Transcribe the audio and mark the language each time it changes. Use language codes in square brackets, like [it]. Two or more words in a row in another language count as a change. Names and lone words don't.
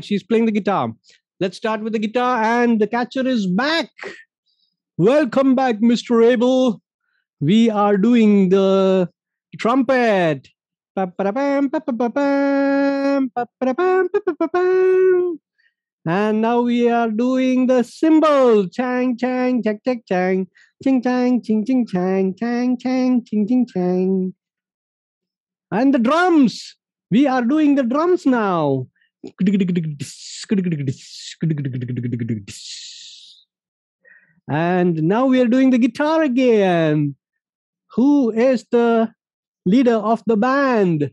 [en] She's playing the guitar. Let's start with the guitar and the catcher is back. Welcome back, Mr. Abel. We are doing the trumpet. And now we are doing the cymbal. Chang, chang, chang, chang, chang. Ching, chang, ching, ching, chang, chang, chang, ching, ching, chang. And the drums. We are doing the drums now. And now we are doing the guitar again. Who is the leader of the band?